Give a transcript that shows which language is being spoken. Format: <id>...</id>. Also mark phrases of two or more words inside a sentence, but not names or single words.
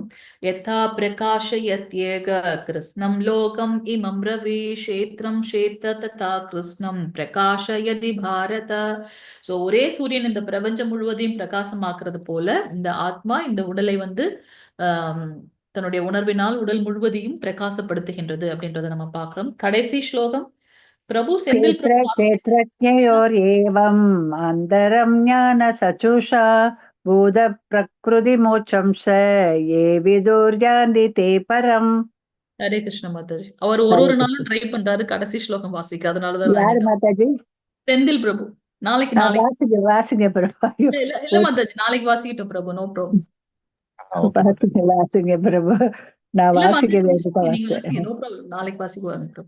<sa>यथा प्रकाशयत्येकः कृत्स्नं लोकं इमं रविः क्षेत्रं क्षेत्री तथा कृत्स्नं प्रकाशयति भारत.</sa> <ta>சோ ஒரே சூரியன் இந்த பிரபஞ்சம் முழுவதையும் பிரகாசமாக்குறது போல இந்த ஆத்மா இந்த உடலை வந்து ஆஹ் தன்னுடைய உணர்வினால் உடல் முழுவதையும் பிரகாசப்படுத்துகின்றது அப்படின்றத நம்ம பார்க்கிறோம். கடைசி ஸ்லோகம் பிரபு செந்தில்</ta> <sa>क्षेत्र</sa> <ta>பிரபு</ta> <sa>क्षेत्रज्ञयोरेवम् अन्तरं ज्ञानसचुषा भूतप्रकृतिमोक्षं च ये विदुर्यान्ति ते परम्.</sa> <ta>ஹரே கிருஷ்ண மாதாஜி. அவர் ஒரு हरे ஒரு कृष्ण. நாளும் ட்ரை பண்றாரு கடைசி ஸ்லோகம் வாசிக்க, அதனாலதான் நான் யார் இன்னைக்கு மாதாஜி? செந்தில் பிரபு. நாளைக்கு வாசிங்க வாசிங்க பிரபு. இல்ல மாதாஜி, நாளைக்கு வாசிக்கிட்டோம் பிரபு,</ta> <en>no problem.</en> <ta>ஓகே மாதாஜி. வாசிங்க பிரபு. நான் இல்ல மாதாஜி, வாசிக்கிறேன். நீங்க வாசிங்க,</ta> <en>no problem.</en> <ta>நாளைக்கு வாசிக்குவாங்க பிரபு.</ta>